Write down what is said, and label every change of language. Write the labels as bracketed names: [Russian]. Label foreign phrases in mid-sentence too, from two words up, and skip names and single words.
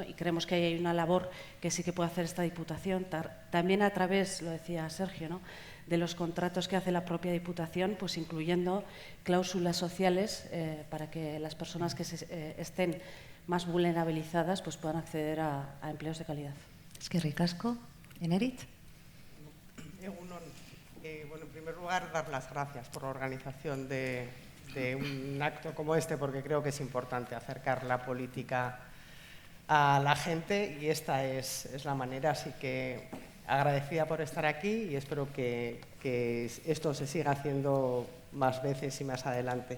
[Spanish] Y creemos que hay una labor que sí que puede hacer esta Diputación, también a través, lo decía Sergio, ¿no?, de los contratos que hace la propia Diputación, pues incluyendo cláusulas sociales para que las personas que estén más vulnerabilizadas pues puedan acceder a empleos de calidad. [Basque] Eskerrik asko. Eneritz. [Spanish] Bueno, en primer lugar, dar las gracias por la organización de un acto como este, porque creo que es importante acercar la política a la gente y esta es la manera, así que agradecida por estar aquí y espero que esto se siga haciendo más veces y más adelante.